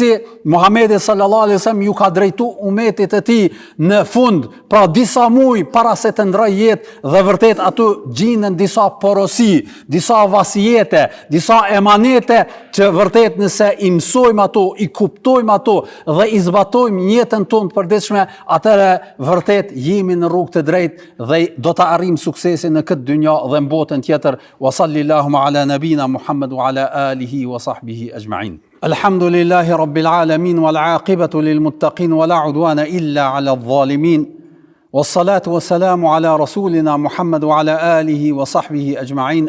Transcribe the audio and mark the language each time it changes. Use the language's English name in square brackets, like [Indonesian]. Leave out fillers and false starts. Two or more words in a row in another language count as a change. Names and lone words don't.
[Albanian] Muhamedi [Arabic] صلى الله عليه وسلم [Albanian] ju ka drejtu umetit e tij në fund, pra disa muaj para se të ndroj jetë, dhe vërtet aty gjinen disa porosi, disa vasijete, disa emanete që vërtet nëse i mësojmë ato, i kuptojmë ato dhe i zbatojmë në jetën tonë të përditshme, atëherë vërtet jemi në rrugë të drejtë dhe do të arrijmë suksesin në këtë dynja dhe në botën tjetër. [Arabic] وصلى الله على نبينا محمد وعلى آله وصحبه أجمعين. الحمد لله رب العالمين والعاقبة للمتقين ولا عدوان إلا على الظالمين والصلاة والسلام على رسولنا محمد وعلى آله وصحبه أجمعين.